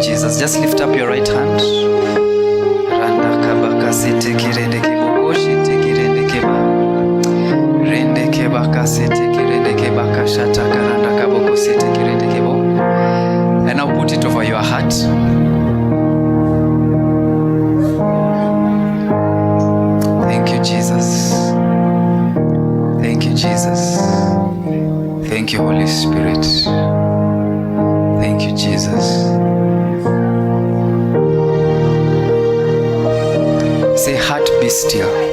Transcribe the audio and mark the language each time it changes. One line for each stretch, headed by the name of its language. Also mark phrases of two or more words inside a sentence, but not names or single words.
English: Jesus. Just lift up your right hand. Randa kabaka sete kirende kiboko shite kirende keba. Rende kebaka sete kirende kebaka shata karanda kaboko sete kirende kebo. And now put it over your heart. Thank you, Jesus. Thank you, Jesus. Thank you, Holy Spirit. Thank you, Jesus. Say, heart be still.